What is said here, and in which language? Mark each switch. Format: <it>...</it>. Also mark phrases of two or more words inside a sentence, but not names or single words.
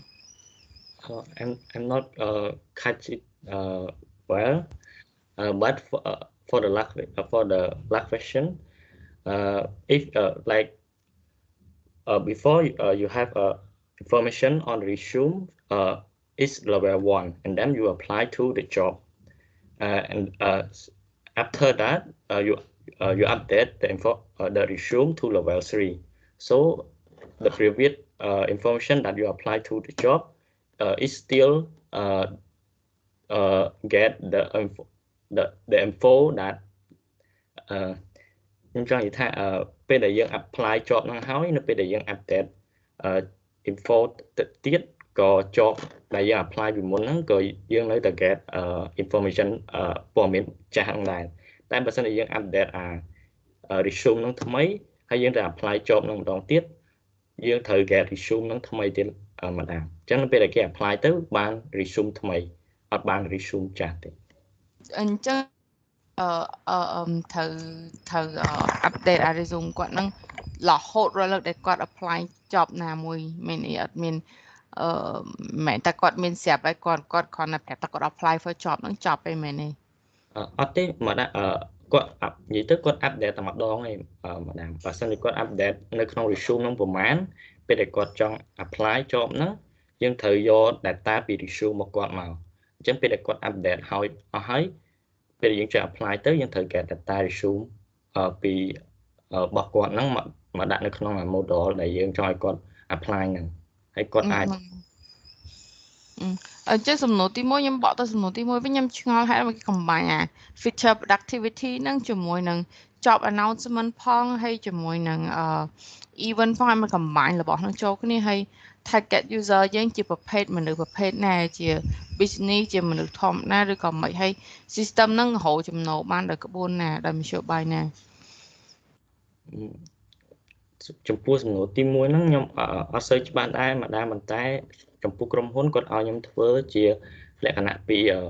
<en>I'm not catch it well, but for the last question, if like before you have information on the resume is level 1, and then you apply to the job, and after that you update the info the resume to level 3. So the previous information that you apply to the job is still get the info that</en> <km>ខ្ញុំចង់និយាយថាពេលដែលយើង</km> <en>apply job</en> <km>ហ្នឹងហើយនៅពេលដែលយើង</km> <en>update info</en> <km>ទៅទៀតក៏ job ដែលយើង apply ពីមុនហ្នឹងក៏យើងនៅតែ</km> <en>get information</en> <km>ព័ត៌មានចាស់ហ្នឹងដែរតែបើសិនជាយើង</km> <en>update resume</en> <km>ហ្នឹងថ្មីហើយយើងទៅ</km> <en>apply job</en> <km>ហ្នឹងម្ដងទៀតយើងត្រូវ</km> <en>get resume</en> <km>ហ្នឹងថ្មីទៀតម្ដងអញ្ចឹងនៅពេលដែលគេ apply ទៅបាន resume ថ្មីអត់បាន resume ចាស់ទេ អញ្ចឹងត្រូវ</km> <en>update resume</en> <km>គាត់ហ្នឹងរហូតរាល់លើកដែលគាត់</km> <en>apply job</en> <km>ណាមួយមានអីអត់មានមិនតែគាត់មានស្រាប់ហើយគាត់គ្រាន់តែប្រាប់ថាគាត់</km> <en>apply for job</en> <km>ហ្នឹងចប់ឯមែនទេ អត់ទេមកដាក់គាត់និយាយទៅគាត់ update តែម្ដងឯងម្ដងបើសិនជាគាត់ update នៅក្នុង resume ហ្នឹងប្រហែលពេលដែលគាត់ចង់</km> <en>apply job</en> <km>ហ្នឹងយើងត្រូវយក data ពី resume របស់គាត់មកអញ្ចឹងពេលដែលគាត់ update ហើយអស់ហើយពេលយើងចង់ apply ទៅយើងត្រូវ</km> <en>get data resume</en> <km>ពីរបស់គាត់ហ្នឹងមកដាក់នៅក្នុង model ដែលយើងចង់ឲ្យគាត់ apply ហ្នឹងហើយគាត់អាច អញ្ចឹងសំណួរទី1ខ្ញុំបកទៅសំណួរទី1វិញខ្ញុំឆ្ងល់ហេតុមកគេ</km> <en>combine feature productivity</en> <km>ហ្នឹងជាមួយនឹង</km> <en>job announcement</en> <km>ផងហើយជាមួយនឹង event ផងឲ្យមក combine របស់ហ្នឹងចូលគ្នាហើយ</km> <en>target user</en> <km>យើងជាប្រភេទមនុស្សប្រភេទណាជា business ជាមនុស្សធម្មតាឬក៏មិនហើយ system ហ្នឹងរកចំណូលបានដោយក្បួនណាដោយមធ្យោបាយណា ចំពោះសំណួរទី1ហ្នឹងខ្ញុំអត់សូវច្បាស់ដែរម្ដងប៉ុន្តែចំពោះក្រុមហ៊ុនគាត់ឲ្យខ្ញុំធ្វើជាលក្ខណៈពី</km>